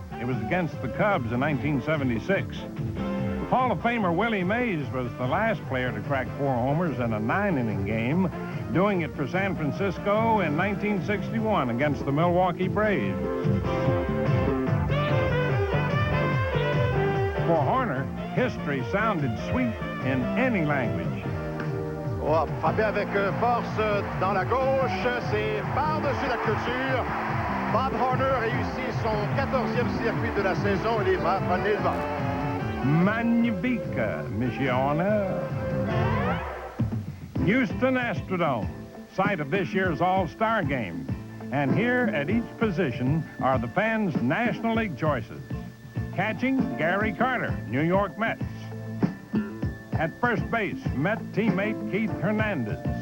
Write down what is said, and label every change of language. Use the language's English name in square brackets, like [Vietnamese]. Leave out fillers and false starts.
[English] It was against the Cubs in 1976. Hall of Famer Willie Mays was the last player to crack 4 homers in a 9-inning game, doing it for San Francisco in 1961 against the Milwaukee Braves. For Horner, history sounded sweet in any language. [French] Oh, frappé avec force dans la gauche, c'est par-dessus la clôture. Bob Horner réussit son 14e circuit de la saison et les va prendre le vent. Magnifique, Monsieur Horner. [English] Houston Astrodome, site of this year's All-Star Game. And here at each position are the fans' National League choices. Catching, Gary Carter, New York Mets. At first base, Met teammate Keith Hernandez.